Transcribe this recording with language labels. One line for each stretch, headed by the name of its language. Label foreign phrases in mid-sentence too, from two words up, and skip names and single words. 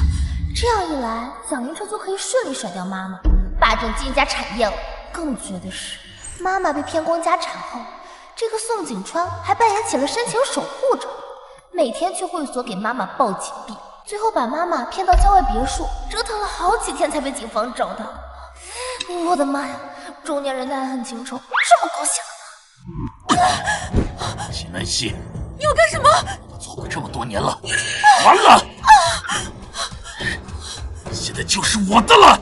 Chinese: 這樣一來，蔣雲徹就可以順利甩掉媽媽，霸佔金家產業了。更絕的是，媽媽被騙光家產後，這個宋景川還扮演起了深情守護者，每天去會所給媽媽報警幣，最後把媽媽騙到郊外別墅，折騰了好幾天才被警方找到。我的媽呀，中年人的愛恨情仇這麼狗血啊！秦南希，你要幹什麼？做過這麼多年了，完了！現在就是我的了！